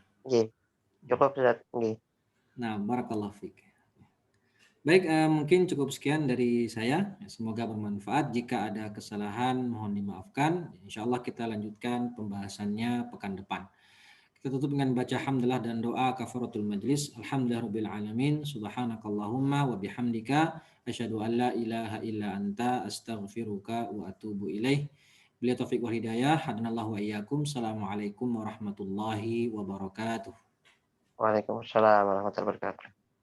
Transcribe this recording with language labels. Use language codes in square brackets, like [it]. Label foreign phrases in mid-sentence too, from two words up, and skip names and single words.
[jv] Nggih, cukup, Ustaz. Nggih. [ar] Nah, بارك الله فيك. [id] Baik, mungkin cukup sekian dari saya. Semoga bermanfaat. Jika ada kesalahan, mohon dimaafkan. [ar] إن شاء الله [id] kita lanjutkan pembahasannya pekan depan. Kita tutup dengan baca hamdalah dan doa [ar] كفارة المجلس. الحمد لله رب العالمين. سبحانك اللهم وبحمدك أشهد أن لا إله إلا أنت أستغفرك وأتوب إليك. بالله التوفيق والهداية, هدانا الله وإياكم. السلام عليكم ورحمة الله وبركاته. وعليكم السلام ورحمة الله وبركاته.